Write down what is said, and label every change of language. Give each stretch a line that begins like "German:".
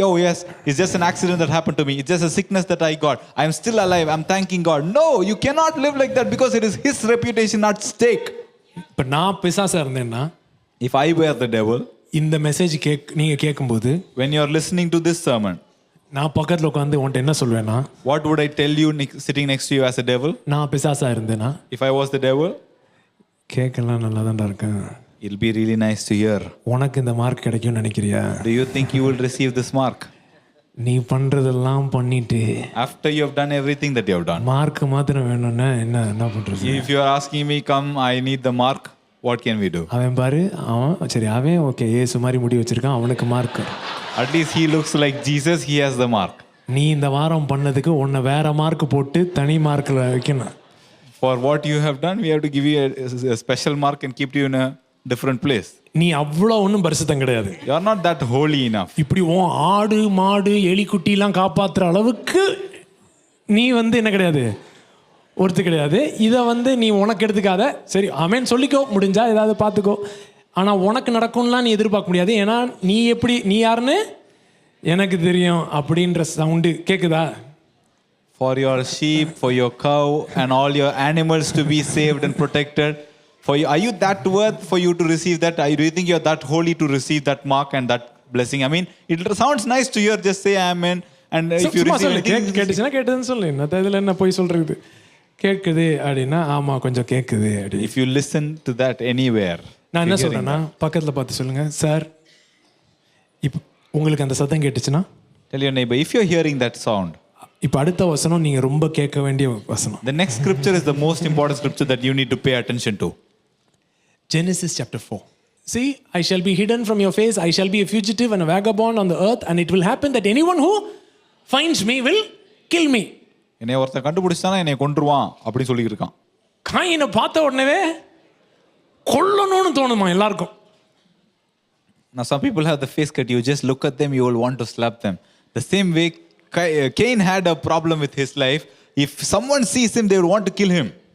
English: Oh yes, it's just an accident that happened to me, it's just a sickness that I got, I'm still alive, I'm thanking God. No, you cannot live like that, because it is his reputation at stake.
Tamil: இப்போ நான் பிசாசா இருந்தேன்னா,
English: if I were the devil,
Tamil: இந்த message நீங்க கேட்கும்போது,
English: when you're listening to this sermon,
Tamil: நான் பக்கத்துல உட்காந்து உன்கிட்ட என்ன சொல்வேன்னா,
English: what would I tell you sitting next to you as a devil?
Tamil: நான் பிசாசா இருந்தேன்னா,
English: if I was the devil,
Tamil: கேட்கலாம் நல்லா தான்டா இருக்கேன்,
English: it'll be really nice to hear.
Tamil: உனக்கு இந்த மார்க் கிடைக்கும்னு நினைக்கிறியா?
English: Do you think you will receive this mark?
Tamil: நீ பண்றதெல்லாம் பண்ணிட்டு
English: after you have done everything that you have done,
Tamil: mark மாத்திரம் வேணும்னா என்ன பண்றது?
English: if you are asking me, come, I need the mark, what can we do?
Tamil: அவன் பாரு, அவன் ஓகே ஏசு மாதிரி முடி வச்சிருக்கான், அவனுக்கு mark.
English: At least he looks like Jesus, he has the mark.
Tamil: நீ இந்த வாரம் பண்ணதுக்கு உன்னை வேற மார்க் போட்டு தனி மார்க்ல வைக்கணும்.
English: For what you have done, we have to give you a special mark and keep you in a different place.
Tamil: நீ அவ்வளோ ஒன்றும் பரிசுத்தம் கிடையாது.
English: You are not that holy enough.
Tamil: இப்படி ஆடு மாடு எலி குட்டிலாம் காப்பாற்றுற அளவுக்கு நீ வந்து என்ன கிடையாது, ஒருத்தர் கிடையாது. இதை நீ உனக்கு எடுத்துக்காத. சரி ஆமேன் சொல்லிக்கோ, முடிஞ்சா ஏதாவது பார்த்துக்கோ. ஆனால் உனக்கு நடக்கும்லாம் நீ எதிர்பார்க்க முடியாது. ஏன்னா நீ யாருன்னு எனக்கு தெரியும் அப்படின்ற சவுண்டு கேட்குதா?
English: For your sheep, for your cow and all your animals to be saved and protected. Are you that worth for you to receive that? Do you think you're that holy to receive that mark and that blessing? I mean, it sounds nice to hear. Just say amen. And if you receive anything,
Tamil: கேட்டுச்சுன்னா கேட்டதுன்னு சொல்லு. இதில் என்ன போய் சொல்றது? கேட்குது அப்படின்னா ஆமா கொஞ்சம் கேட்குது அப்படி.
English: if you listen to that anywhere,
Tamil: நான் என்ன சொல்றேன்னா, பக்கத்தில் பார்த்து சொல்லுங்க, சார் இப்போ உங்களுக்கு அந்த சத்தம் கேட்டுச்சுன்னா,
English: tell your neighbor, if you're hearing that sound,
Tamil: இப்போ அடுத்த வசனம் நீங்க ரொம்ப கேட்க வேண்டிய வசனம்.
English: the next scripture is the most important scripture that you need to pay attention to. Genesis chapter 4. See, I shall be hidden from your face, I shall be a fugitive and a vagabond on the earth, and it will happen that anyone who finds me will kill me.
Tamil: என்னை ஒருத்தன் கண்டுபிடிச்சானா என்னை கொன்றுவான் அப்படின்னு சொல்லிட்டு இருக்கான். காயினை பார்த்த உடனே கொல்லணும்னு தோணுமா எல்லாருக்கும்?
English: Now some people have the face cut. You just look at them, you will want to slap them. The same way Cain had a problem with his life. If someone sees him, they will want to kill him.